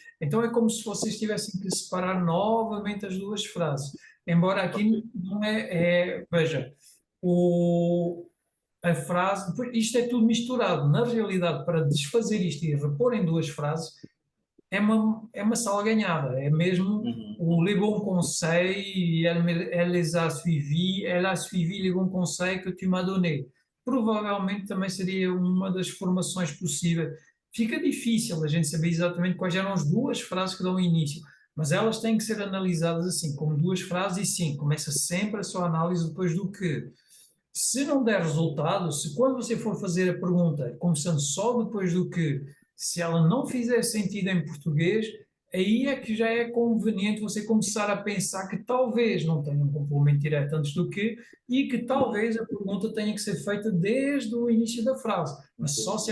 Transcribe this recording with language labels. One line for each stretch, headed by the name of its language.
Portuguese: Então é como se vocês tivessem que separar novamente as duas frases. Embora Ok. aqui não veja, o, a frase, isto é tudo misturado. Na realidade, para desfazer isto e repor em duas frases, é uma sala ganhada. É mesmo Uhum.
French: o les bons conseils, elle les a suivis, elle a suivi les bons conseils que tu m'as donné.
Portuguese: Provavelmente também seria uma das formações possíveis. Fica difícil a gente saber exatamente quais eram as duas frases que dão início, mas elas têm que ser analisadas assim, como duas frases, e sim, começa sempre a sua análise depois do que. Se não der resultado, se quando você for fazer a pergunta, começando só depois do que, se ela não fizer sentido em português, aí é que já é conveniente você começar a pensar que talvez não tenha um complemento direto antes do que e que talvez a pergunta tenha que ser feita desde o início da frase, mas só se